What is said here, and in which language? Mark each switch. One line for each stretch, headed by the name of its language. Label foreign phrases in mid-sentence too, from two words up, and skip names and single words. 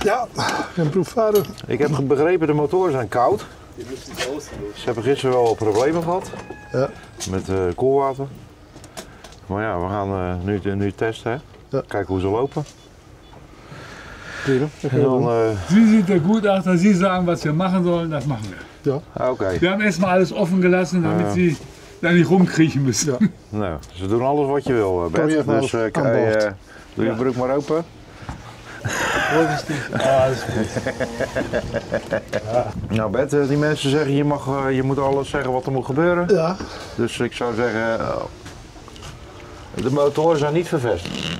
Dutch: Ja, een proefvaren. Ik heb begrepen, de motoren zijn koud. Ze hebben gisteren wel wat problemen gehad. Ja. Met koelwater. Maar ja, we gaan nu testen. Hè? Ja. Kijken hoe ze lopen. Prima. En dan,
German: Sie sind der Gutachter, Sie sagen, was wir machen sollen, das machen wir.
Dutch: Ja. Oké.
German: Wir haben erstmal alles offen gelassen, damit Sie da nicht rumkriechen müssen.
Dutch: Ja. Nou, ze doen alles wat je wil, Kom Bert. je maar Dus aan boord. doe je broek maar open. Nou Bert, die mensen zeggen je moet alles zeggen wat er moet gebeuren. Ja. Dus ik zou zeggen, de motoren zijn niet vervestigd.